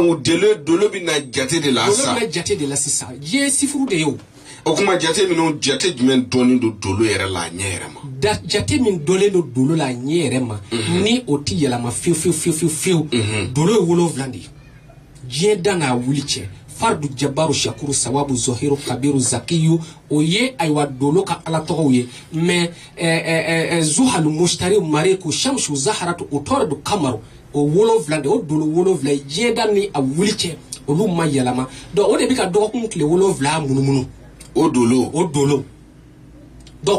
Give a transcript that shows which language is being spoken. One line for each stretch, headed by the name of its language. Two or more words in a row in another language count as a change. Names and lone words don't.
Bambara: donc dolo bɛ na jate de la sisan dolo bɛ na jate de la sisan diɲɛ sifuru de ye o kuma jate minnu jate jumɛn dɔnnen don dolo yɛrɛ la a ɲɛ yɛrɛ ma jate min dɔnnen don dolo la a ɲɛ yɛrɛ ma ni o ti yɛlɛma fiyewu dolo ye 7 de ye diɲɛ dan n'a wuli cɛ fardu jabaru shakuru sawabu zohiru kabiru zakiyu o ye aywa dolo ka ala tɔgɔw ye mais zuhalu mushtari mariku shamsu zaharatu o tɔrɔ do kamaru o 7 de o dolo 7 diɲɛ dan ni a wuli cɛ olu ma yɛlɛma donc o de bi ka dɔgɔkun tile 7 munumunu o dolo donc